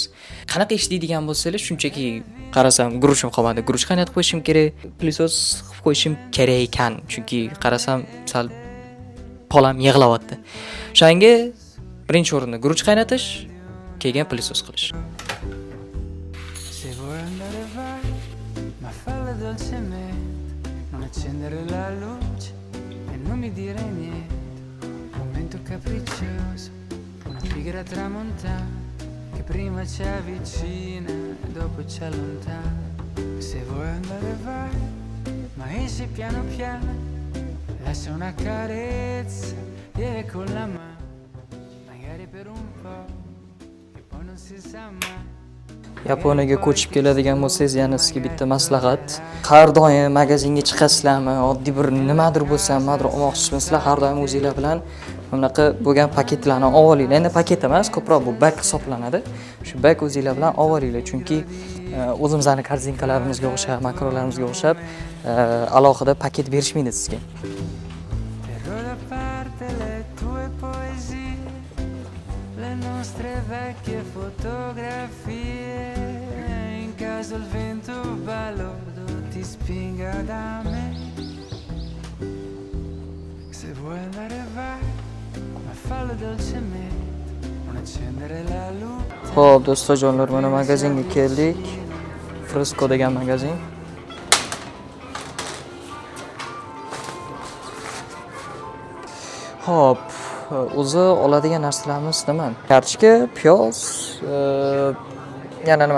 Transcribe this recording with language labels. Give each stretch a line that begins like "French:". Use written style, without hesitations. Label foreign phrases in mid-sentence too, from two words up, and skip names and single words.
Uzbek: Qanaqa ish deydigan bo'lsangiz, shunchaki qarasam, guruchim qolmadi, guruch qaynatib qo'yishim kerak, plysos qilib qo'yishim kerak ekan, chunki qarasam sal qolam yig'layapti. O'shanga birinchi o'rinda guruch qaynatish, keyin plysos qilish.
Italian: Se vuoi andare vai, ma fallo dolcemente, non accendere la luce e non mi dire niente. Un momento capriccioso, una figura tramontana che prima ci avvicina e dopo ci allontana. Se vuoi andare vai, ma esci piano piano, lascia una carezza lieve con la mano, magari per un po', che poi non si sa mai.
Uzbek: Yaponiyaga ko'chib keladigan bo'lsangiz, yana sizga bitta maslahat. Har doim magazinga chiqasizlarmi, oddiy bir nimadir bo'lsa, nimadir olmoqchisizlar, har doim o'zingizlar bilan bunaqa bo'lgan paketlarni olib olinglar. Endi paket emas, ko'proq bu bag hisoblanadi. Shu bag o'zingizlar bilan olib olinglar, chunki o'zimizning korzinkalarimizga o'xshab, makrolarimizga o'xshab alohida paket berishmaydi sizga.
Italian: Terrò da parte le tue poesie, le nostre vecchie fotografie, in caso il vento balordo ti spinga da me. Se vuoi andare vai, ma fallo dolcemente, non accendere la luce.
Uzbek: Xo'p, do'stlarjonlar, mana magazinga keldik. Frisco degan magazin. Xo'p, o'zi oladigan narsalarimiz nima? Kartoshka, piyoz, yana nima?